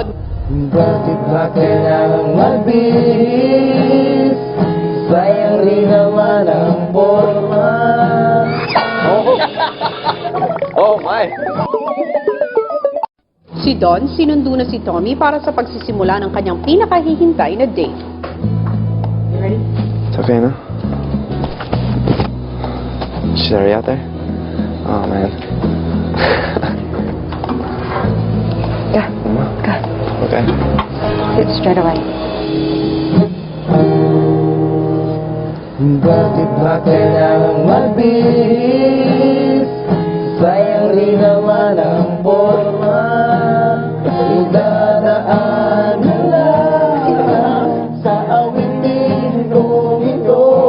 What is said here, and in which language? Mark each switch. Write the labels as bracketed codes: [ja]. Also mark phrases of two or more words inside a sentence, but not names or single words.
[tl] Bakit ba kailangang mabis? Sayang rin naman ang forma. [en] Oh my! [tl] Si Don, sinundo na si Tommy para sa pagsisimula ng kanyang pinakahihintay na date. [en] It's okay na? Sherry out there? Oh man. Go. Okay. Sit straight away. [tl] Bakit ba kailangang mabis? Sayang rin naman ang forma. Idadaan na lang sa awitin kong ito.